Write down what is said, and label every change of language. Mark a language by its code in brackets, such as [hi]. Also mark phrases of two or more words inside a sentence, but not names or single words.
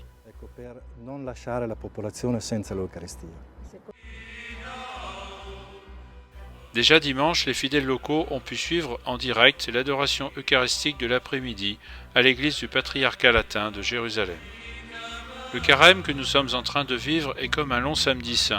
[it] ecco, per non lasciare la popolazione senza l'Eucaristia. [fr] Déjà dimanche, les fidèles locaux ont pu suivre en direct l'adoration eucharistique de l'après-midi à l'église du patriarcat latin de Jérusalem. Le carême que nous sommes en train de vivre est comme un long samedi saint.